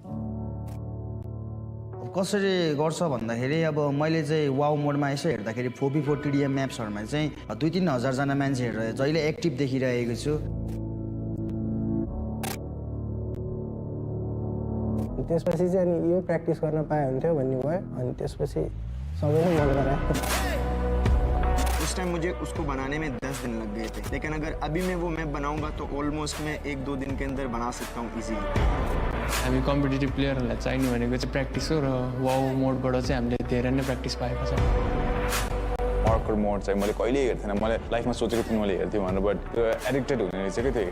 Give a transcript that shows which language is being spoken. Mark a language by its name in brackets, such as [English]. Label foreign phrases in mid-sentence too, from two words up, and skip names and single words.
[Nepali] कसरी गर्छ भन्दाखेरि अब मैले चाहिँ वाउ मोडमा यसो हेर्दाखेरि 4v4 TDM म्याप्सहरुमा चाहिँ 2-3 हजार जना मान्छेहरु जहिले एक्टिभ देखिरहेको छु. त्यसपछि चाहिँ अनि यो प्र्याक्टिस गर्न पाए हुन्थ्यो भन्ने भयो अनि त्यसपछि सबैले मन गरायो. [Hindi] उस टाइम मुझे उसको बनाने में 10 दिन लग गए थे, लेकिन अगर अभी मैं वो मैप बनाऊंगा तो ऑलमोस्ट मैं 1-2 दिन के अंदर बना सकता हूँ इजीली. [Nepali] हामी कम्पिटिटिभ प्लेयरहरूलाई चाहिने भनेको चाहिँ प्र्याक्टिस हो र वाउ मोडबाट चाहिँ हामीले धेरै नै प्र्याक्टिस पाएको छ. मार्कर मोड चाहिँ मैले कहिल्यै हेर्थेन, मैले लाइफमा सोचेको थिएँ मैले हेर्थेँ भनेर, [English] but addicted [Nepali] हुने रहेछ के थिएँ.